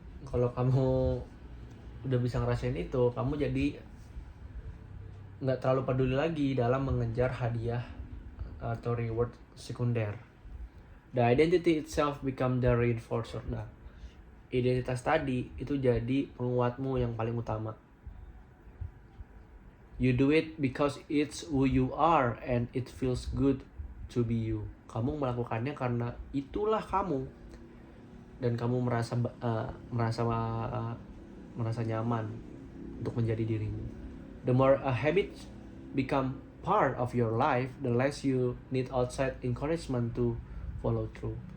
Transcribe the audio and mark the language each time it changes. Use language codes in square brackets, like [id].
[id] Kalau kamu udah bisa ngerasain itu, kamu jadi nggak terlalu peduli lagi dalam mengejar hadiah atau reward sekunder. [en] The identity itself become the reinforcer. [id] Nah, identitas tadi itu jadi penguatmu yang paling utama. [en] You do it because it's who you are and it feels good to be you. [id] Kamu melakukannya karena itulah kamu, dan kamu merasa nyaman untuk menjadi dirimu. [en] The more a habit become part of your life, the less you need outside encouragement to follow through.